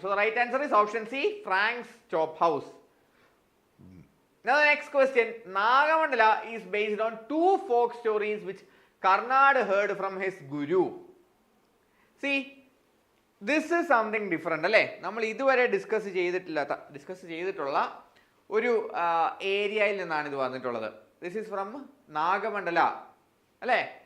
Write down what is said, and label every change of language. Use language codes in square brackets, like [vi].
[en] So right answer is option C, Frank's Chop House. Now the next question, Nagamandala is based on two folk stories which Karnad heard from his guru. See, this is something different അല്ലേ. [ml] നമ്മൾ ഇതുവരെ discuss ചെയ്തിട്ടുള്ള ഒരു ഏരിയയിൽ നിന്നാണ് ഇത് വന്നിട്ടുള്ളത്. [en] This is from Nagamandala അല്ലേ.